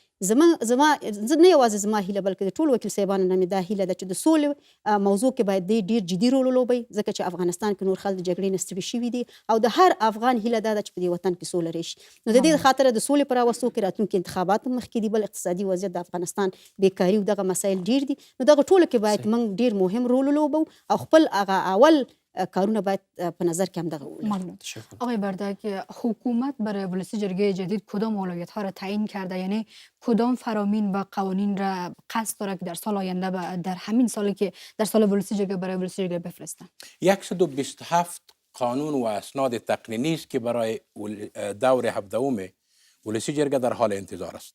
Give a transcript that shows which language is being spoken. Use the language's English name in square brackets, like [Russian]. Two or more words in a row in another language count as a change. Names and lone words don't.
[Pashto] زه نه یوازې زما هیله بلکې د ټولو وکیل صاحبانو نه مې دا هیله ده چې د سولې موضوع کې باید دی ډېر جدي رول ولوبوي، ځکه چې افغانستان کې نور خلک د جګړې نه ستړي شوي دي او د هر افغان هیله دا ده چې په دې وطن کې سوله راشي. نو د دې خاطره د سولې په راوستو کې راتلونکي انتخابات هم مخکې دي، بل اقتصادي وضعیت د افغانستان، بیکاري او دغه مسایل ډېر دي. نو دغه ټولو کې باید موږ ډېر مهم رول ولوبو او خپل هغه اول کارونه باید په نظر کې هم دغه ولریم. [Persian] آقای بردک، حکومت برای ولسی جرگه جدید کدام اولویت ها را تعیین کرده؟ یعنی کدام فرامین و قوانین را قصد داره که در سال آینده در همین سالی که در سال ولسی جرگه برای ولسی جرگه بفرستن؟ 127 قانون و اسناد تقنینی است که برای دور 17 ولسی جرگه در حال انتظار است.